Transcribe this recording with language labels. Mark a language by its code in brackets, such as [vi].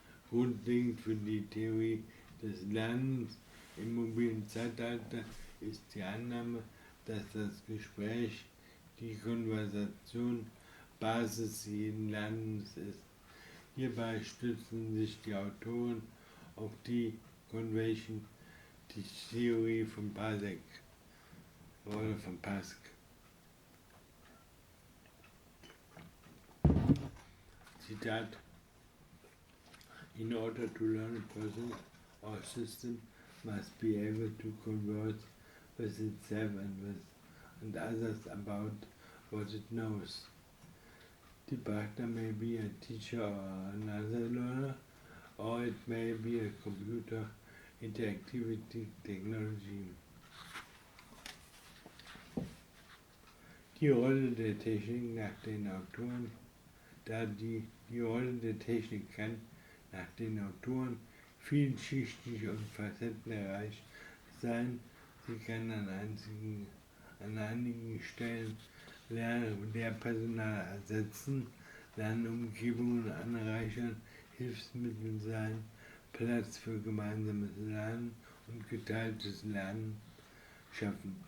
[de] Grundlegend für die Theorie des Lernens im mobilen Zeitalter ist die Annahme, dass das Gespräch, die Konversation Basis jeden Lernens ist. Hierbei stützen sich die Autoren auf die Conversation, die Theorie von Pasek oder von Pask. Zitat: [en] In order to learn, a person or system must be able to converse with itself and others about what it knows. The partner may be a teacher or another learner, or it may be a computer interactivity technology. [de] Die Rolle der Technik nach den Autoren, die Rolle der Technik kann nach den Autoren vielschichtig und facettenreich sein. Sie kann an einigen Stellen Lehrpersonal ersetzen, Lernumgebungen anreichern, Hilfsmittel sein, Platz für gemeinsames Lernen und geteiltes Lernen schaffen.